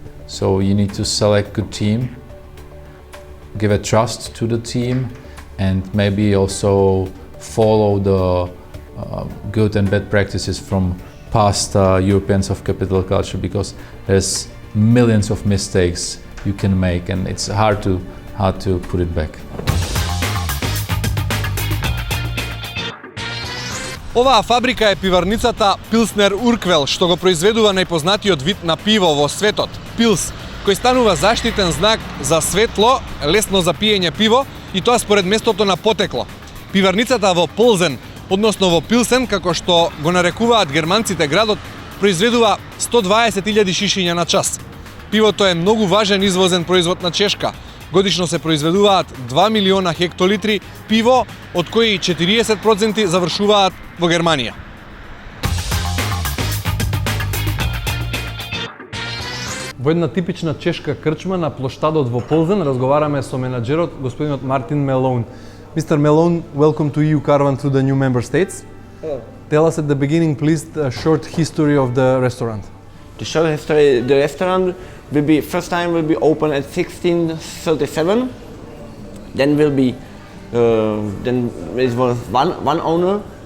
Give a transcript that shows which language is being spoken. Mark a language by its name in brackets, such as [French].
[English] So you need to select a good team, give a trust to the team, and maybe also follow the good and bad practices from past Europeans of capital culture, because there's millions of mistakes you can make, and it's hard to put it back. [Macedonian] Оваа фабрика е пиварницата Pilsner Urquell, што го произведува најпознатиот вид на пиво во светот, пилс, кој станува заштитен знак за светло, лесно за пиење пиво, и тоа според местото на потекло. Пиварницата во Pilsen, односно во Пилсен, како што го нарекуваат германците градот, произведува 120.000 шишиња на час. Пивото е многу важен извозен производ на Чешка. Годишно се произведуваат 2 милиона хектолитри пиво, од кои 40% завршуваат во Германија. Во една типична чешка крчма на плоштадот во Pilsen разговараме со менаџерот господинот Мартин Мелоун. [English] Mr. Melon, welcome to EU Caravan to the new member states. Hello. Tell us at the beginning, please, a short history of the restaurant. The short history, the restaurant will be, first time will be open at 1637. Then will be, then it was one owner.